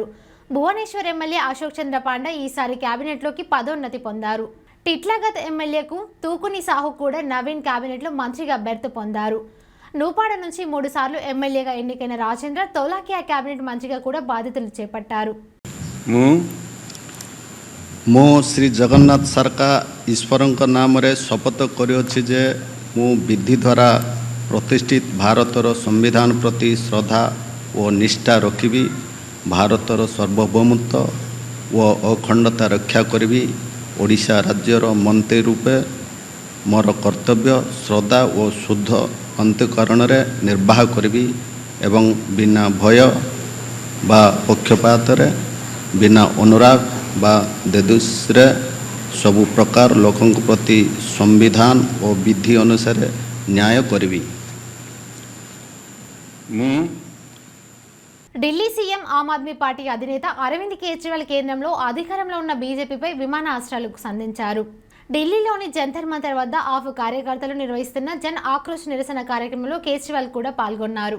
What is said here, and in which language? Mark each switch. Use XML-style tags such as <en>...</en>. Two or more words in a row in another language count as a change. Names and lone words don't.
<te>భువనేశ్వర్ ఎమ్మెల్యే అశోక్ చంద్ర పాండే ఈసారి కేబినెట్లోకి పదోన్నతి పొందారు. టిట్లగత్ ఎమ్మెల్యేకు తూకుని సాహు కూడా నవీన్ కేబినెట్లో మంత్రిగా బెర్త్ పొందారు. నూపాడ నుంచి 3 సార్లు ఎమ్మెల్యేగా ఎన్నికైన రాజేంద్ర తోలాకియా కేబినెట్ మంత్రిగా కూడా బాధ్యతలు చేపట్టారు.</te> <or>ମୁଁ ଶ୍ରୀ ଜଗନ୍ନାଥ ସରକାର ଈଶ୍ୱରଙ୍କ ନାମରେ ଶପଥ କରିଅଛି ଯେ ମୁଁ ବିଧି ଦ୍ୱାରା ପ୍ରତିଷ୍ଠିତ ଭାରତର ସମ୍ବିଧାନ ପ୍ରତି ଶ୍ରଦ୍ଧା ଓ ନିଷ୍ଠା ରଖିବି, ଭାରତର ସାର୍ବଭୌମତ୍ୱ ଓ ଅଖଣ୍ଡତା ରକ୍ଷା କରିବି, ଓଡ଼ିଶା ରାଜ୍ୟର ମନ୍ତ୍ରୀ ରୂପେ ମୋର କର୍ତ୍ତବ୍ୟ ଶ୍ରଦ୍ଧା ଓ ଶୁଦ୍ଧ ଅନ୍ତଃକରଣରେ ନିର୍ବାହ କରିବି ଏବଂ ବିନା ଭୟ ବା ପକ୍ଷପାତରେ, ବିନା ଅନୁରାଗ ବା ଦେଦୁସ୍ରେ ସବୁ ପ୍ରକାର ଲୋକଙ୍କ ପ୍ରତି ସମ୍ବିଧାନ ଓ ବିଧି ଅନୁସାରେ ନ୍ୟାୟ କରିବି।</or> <te>ఢిల్లీ సీఎం ఆమ్ ఆద్మీ పార్టీ అధినేత అరవింద్ కేజ్రీవాల్ కేంద్రంలో అధికారంలో ఉన్న బీజేపీపై విమానాస్త్రాలకు సంధించారు. ఢిల్లీలోని జంతర్ మంతర్ వద్ద ఆఫ్ కార్యకర్తలు నిర్వహిస్తున్న జన్ ఆక్రోష్ నిరసన కార్యక్రమంలో కేజ్రీవాల్ కూడా పాల్గొన్నారు.</te>